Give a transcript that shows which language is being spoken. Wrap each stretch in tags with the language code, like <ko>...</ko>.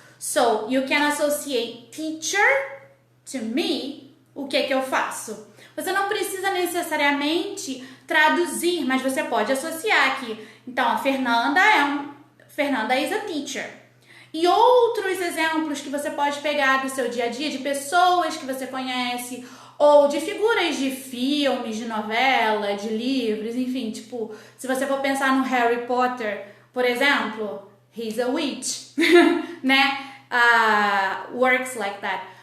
<en>So you can associate teacher to me.</en> <pt>O que eu faço? Você não precisa necessariamente traduzir, mas você pode associar aqui. Então a Fernanda</pt> <en>is a teacher.</en> <pt>E outros exemplos que você pode pegar do seu dia a dia, de pessoas que você conhece, ou de figuras de filmes, de novela, de livros, enfim, tipo, se você for pensar no Harry Potter, por exemplo,</pt> <en>he's a witch,</en> <pt>né?</pt> <en>Works like that.</en>